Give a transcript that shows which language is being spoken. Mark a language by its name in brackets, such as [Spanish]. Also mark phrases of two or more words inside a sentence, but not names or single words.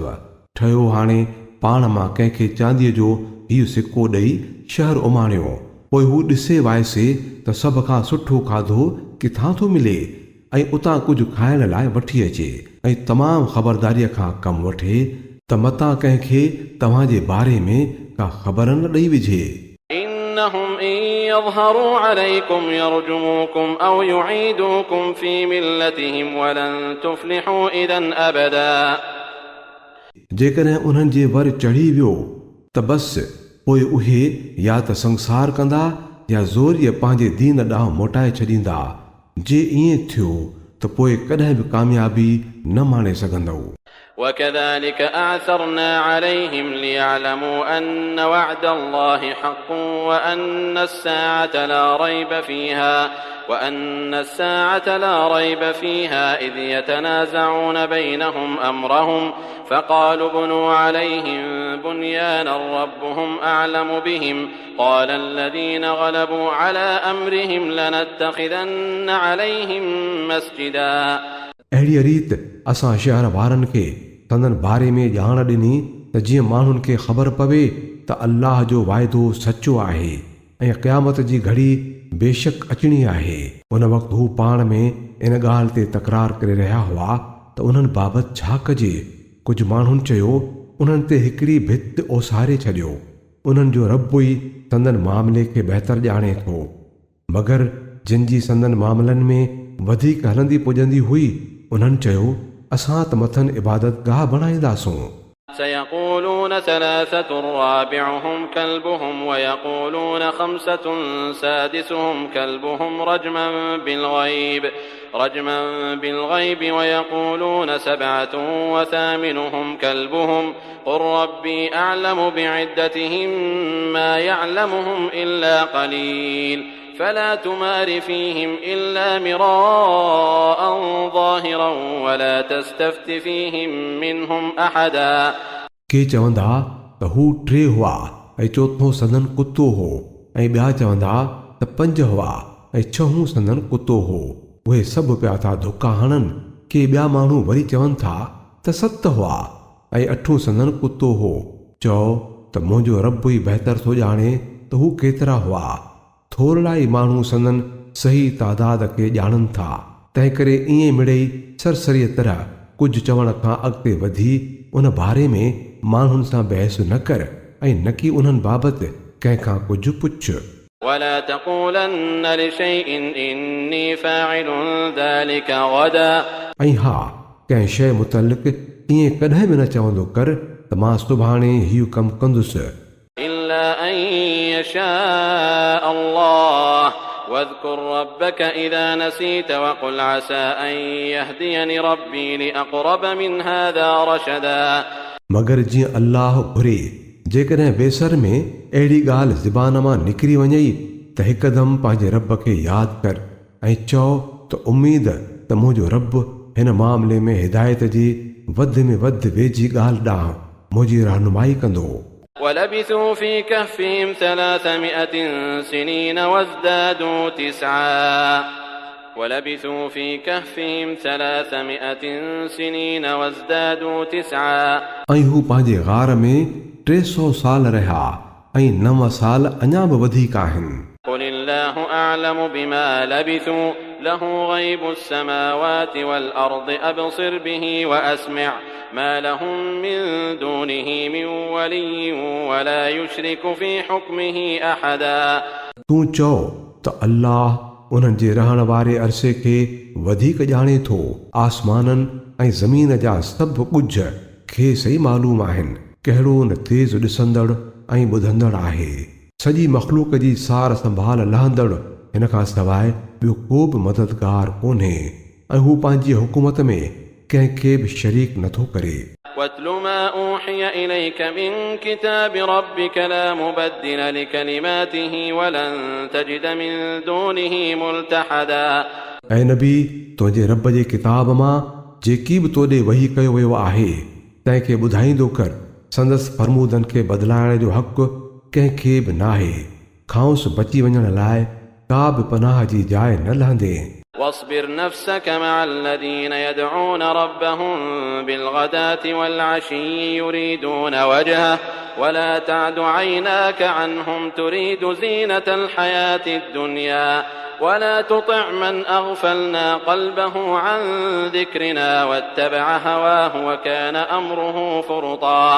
[Sindhi] ठहियो हाणे पाण मां कंहिंखे चांदीअ जो हीउ सिको ॾेई शहर उमाणियो पोइ हू ॾिसे वाइसे त सभ खां सुठो खाधो किथां थो मिले ऐं उतां कुझु खाइण लाइ वठी अचे ऐं तमामु ख़बरदारीअ खां कमु वठे त मतां कंहिंखे तव्हांजे बारे में का ख़बर न ॾेई विझे। [Arabic] إنهم إن يظهروا عليكم يرجموكم أو يعيدوكم في ملتهم ولن تفلحوا إذا أبدا [Sindhi] जेकॾहिं उन्हनि जे वर चढ़ी वियो त बस पोइ उहे या त संसार कंदा या ज़ोरीअ पंहिंजे दीन ॾांहुं मोटाए छॾींदा। जे ईअं थियो त पोइ कॾहिं बि कामयाबी न माणे सघंदव। [Arabic] وكذلك أعثرنا عليهم ليعلموا أن وعد الله حق وأن الساعة لا ريب فيها إذ يتنازعون بينهم أمرهم فقالوا ابنوا عليهم بنيانا ربهم أعلم بهم قال الذين غلبوا على أمرهم لنتخذن عليهم مسجدا [Sindhi] अहिड़ी रीत असां शहर वारनि खे संदन बारे में ॼाण ॾिनी त जीअं माण्हुनि खे ख़बर पवे त अल्लाह जो वाइदो सचो आहे ऐं क़यामत जी घड़ी बेशक अचणी आहे। उन वक़्तु हू पाण में इन ॻाल्हि ते तकरार करे रहिया हुआ त उन्हनि बाबति छा कजे। कुझु माण्हुनि चयो उन्हनि ते हिकिड़ी भित ओसारे छॾियो। उन्हनि जो रब ई संदन मामले खे बहितर ॼाणे थो मगर जिन जी संदन मामलनि में वधीक हलंदी पुॼंदी हुई उन्हनि चयो असां त मथनि इबादत गाह बणाईंदासूं। [Arabic] سيقولون ثلاثة رابعهم كلبهم ويقولون خمسة سادسهم كلبهم رجما بالغيب ويقولون سبعة وثامنهم كلبهم قل ربي أعلم بعدتهم ما يعلمهم إلا قليل فلا تمار فيهم إلا مراء ظاهرا ولا تستفت فيهم منهم أحدا [Sindhi] के चवंदा त हू 3 हुआ ऐं चोथों संदन कुतो हो ऐं ॿिया चवंदा त 5 हुआ ऐं छहों संदन कुतो हो। उहे सभु पिया था धोखा हणनि के ॿिया माण्हू वरी चवनि था त 7 हुआ ऐं 8 संदन कुतो हो। चओ त मुंहिंजो रब ई बहितर थो ॼाणे त हू केतिरा हुआ। थोरा ई माण्हू संदन सही तादाद खे ॼाणनि था। तंहिं करे ईअं मिड़ेई सरसरीअ तरह कुझु चवण खां अॻिते वधी उन बारे में माण्हुनि सां बहस न कर ऐं न की उन्हनि बाबति कंहिंखां कुझु पुछ। [Arabic] ولا تقولن لشيء إني فاعل ذلك غدا [Sindhi] ऐं हा कंहिं शइ मुतलिक़ ईअं कॾहिं बि न चवंदो कर त मां सुभाणे हीउ कमु कंदुसि [Arabic] إلا أن يشاء الله واذكر ربك إذا نسيت وقل عسى أن يهديني ربي لأقرب من هذا رشدا [Sindhi] मगर जीअं अल्लाह घुरे जेकॾहिं बेसर में अहिड़ी ॻाल्हि ज़बान मां निकिरी वञई त हिकदमि पंहिंजे रब खे यादि कर ऐं चओ त उमीद त मुंहिंजो रब हिन मामले में हिदायत जी वधि में वधि वेझी ॻाल्हि ॾांहुं मुंहिंजी रहनुमाई कंदो। [Arabic] ولبثوا في كهفهم 300 سنين وازدادوا 9 ولبثوا في كهفهم 300 سنين وازدادوا 9 [Sindhi] ऐं हू पंहिंजे गार में 300 साल रहिया ऐं 9 साल अञा बि वधीक आहिनि। [Arabic] قل الله أعلم بما لبثوا له غيب السماوات والأرض أبصر به وأسمع ما لهم من دونه من ولي ولا يشرك في حكمه أحدا [Sindhi] तूं चओ त अल्लाह उन्हनि जे रहण वारे अरसे खे वधीक ॼाणे थो। आसमाननि ऐं ज़मीन जा सभु कुझ खेसि ई मालूम आहिनि। कहिड़ो न तेज़ ॾिसंदड़ ऐं ॿुधंदड़ आहे। सॼी मख़लूक जी सार संभाल लहंदड़ हिन खां सवाइ ॿियो को बि मददगार कोन्हे ऐं हू पंहिंजी हुकूमत में कंहिंखे बि शरीक नथो करे। [Arabic] واتل ما أوحي إليك من كتاب ربك لا مبدل لكلماته ولن تجد من دونه ملتحدا [Sindhi] ऐं नबी तुंहिंजे रब जे किताब मां जेकी बि तोॾे वही कयो वियो आहे तंहिंखे ॿुधाईंदो कर। संदसि फरमूदनि खे बदिलाइण जो हक़ कंहिंखे बि नाहे। खांउसि बची वञण लाइ का बि पनाह जी जाइ न लहंदे। [Arabic] واصبر نفسك مع الذين يدعون ربهم بالغداة والعشي يريدون وجهه ولا تعد عيناك عنهم تريد زينة الحياة الدنيا ولا تطع من أغفلنا قلبه عن ذكرنا واتبع هواه وكان أمره فرطا